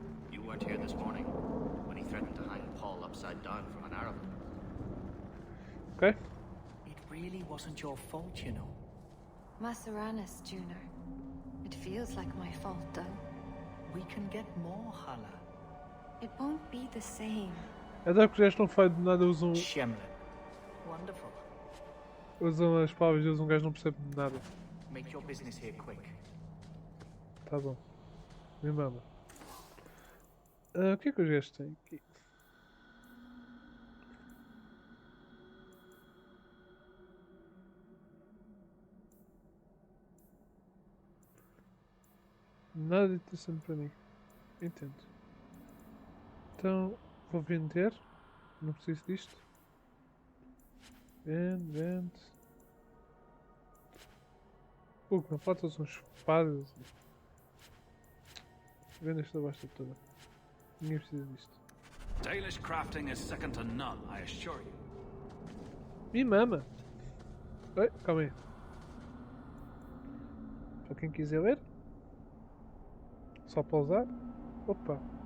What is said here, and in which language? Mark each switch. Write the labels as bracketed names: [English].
[English] You weren't here this morning, when he threatened to hang Paul upside down from an arrow. Okay. It really wasn't your fault, you know. Maseranis, Junior. It feels like my fault, though. We can get more, Hala. It won't be the same. [Portuguese] Até porque eles não fazem de nada, [English] Shemlin. Wonderful. [Portuguese] usam as palavras deles, um gajo não percebe de nada. [English] Make your business here quick. [Portuguese] Tá bom. Me mama. O que é que os gajos têm aqui? Nada interessante para mim. Entendo. Então, vou vender. Não preciso disto. Vende. Pô, não faltam são espadas. Vende esta basta toda. Ninguém precisa disto. [English] Dalish crafting is second to none, I assure you. [Portuguese] Me mama. Oi, calma aí. Para quem quiser ler. Só pausar. Opa.